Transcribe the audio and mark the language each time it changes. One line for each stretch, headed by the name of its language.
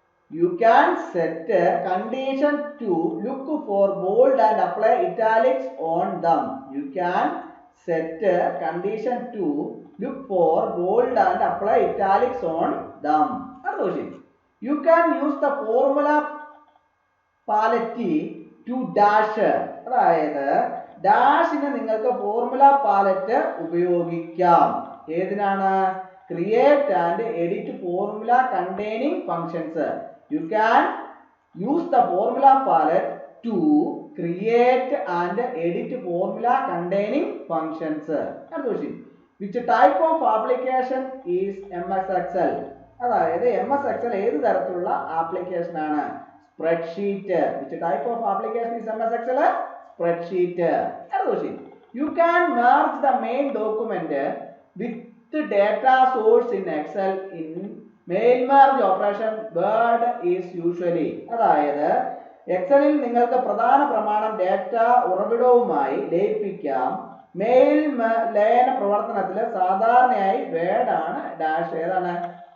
English: You can set condition to look for bold and apply italics on them. You can set condition to look for bold and apply italics on them. You can use the formula palette to dash.
Malayalam: അതായത് ഡാഷിന് നിങ്ങൾക്ക് formula palette ഉപയോഗിക്കാം. ഏതിനാണ്?
English: create and edit formula containing functions. You can use the formula palette to create and edit formula containing functions. Which type of application is MS Excel?
Malayalam: അതായത് MS Excel ഏത് തരത്തിലുള്ള application ആണ്?
English: Spreadsheet. Which type of application is MS Excel? Spreadsheet. You can merge the main document with the data source in Excel in mail merge operation. Word is usually.
Malayalam: അതായത് എക്സലിൽ നിങ്ങൾക്ക് പ്രധാന പ്രമാണം data ഉറവിടവുമായി ലയിപ്പിക്കാം. Mail ലയന പ്രവർത്തനത്തിൽ സാധാരണയായി word ആണ്. Dash ഏതാണ്?